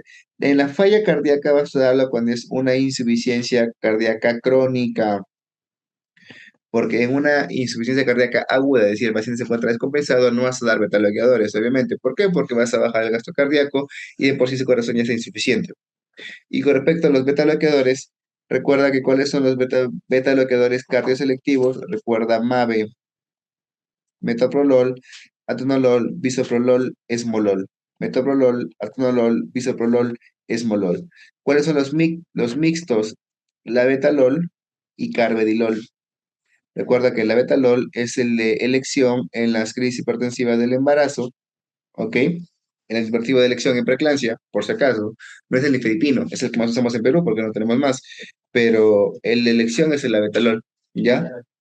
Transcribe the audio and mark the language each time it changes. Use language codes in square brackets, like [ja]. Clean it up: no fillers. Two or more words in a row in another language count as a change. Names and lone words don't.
[es] En la falla cardíaca vas a darlo cuando es una insuficiencia cardíaca crónica, porque en una insuficiencia cardíaca aguda, es decir, el paciente se encuentra descompensado, no vas a dar beta bloqueadores, obviamente. ¿Por qué? Porque vas a bajar el gasto cardíaco y de por sí su corazón ya está insuficiente. Y con respecto a los beta bloqueadores, recuerda que cuáles son los beta bloqueadores cardioselectivos. Recuerda MAVE, metoprolol, atenolol, bisoprolol, esmolol. Metoprolol, atenolol, bisoprolol, esmolol. ¿Cuáles son los mixtos? La betalol y carvedilol. Recuerda que la betalol es el de elección en las crisis hipertensivas del embarazo, ¿ok? El antihipertensivo de elección en preeclampsia, por si acaso, no es el nifedipino, es el que más usamos en Perú porque no tenemos más, pero el de elección es el labetalol, ¿ya?